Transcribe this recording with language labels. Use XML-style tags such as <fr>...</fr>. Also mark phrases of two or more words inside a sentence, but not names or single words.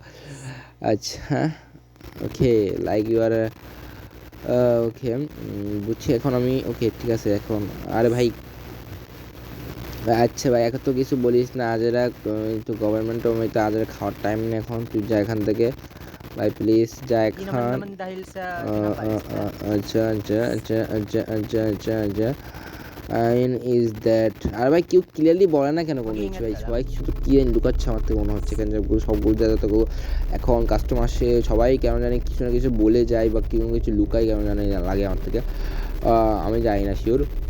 <bn>আচ্ছা</bn> <en>okay like you are okay</en> <bn>বুঝছি এখন আমি। ওকে ঠিক আছে এখন। আরে ভাই আচ্ছা ভাই এখন তো কিছু বলিস না, আজেরা একটু গভর্নমেন্ট তো আজেরা খাওয়ার টাইম নেই এখন, তুই যা এখান থেকে ভাই প্লিজ যা</bn> <tl>Di naman</tl> <bn>এখন।</bn> <tl>naman dahil sa pinapaalis ka.</tl> <bn>আচ্ছা আচ্ছা আচ্ছা আচ্ছা আচ্ছা আচ্ছা আচ্ছা আইন</bn> <en>is that.</en> <bn>আর ভাই কেউ ক্লিয়ারলি বলে না কেন কোনো কিছু ভাই, সবাই শুধু কি লুকাচ্ছে আমার থেকে মনে হচ্ছে কেন, সবগুলো জায়গাতেও এখন কাস্টমার আসে সবাই কেমন জানি কিছু না কিছু বলে যায় বা কেউ কিছু লুকায় কেমন জানি লাগে আমার থেকে, আমি জানি না শিওর।</bn>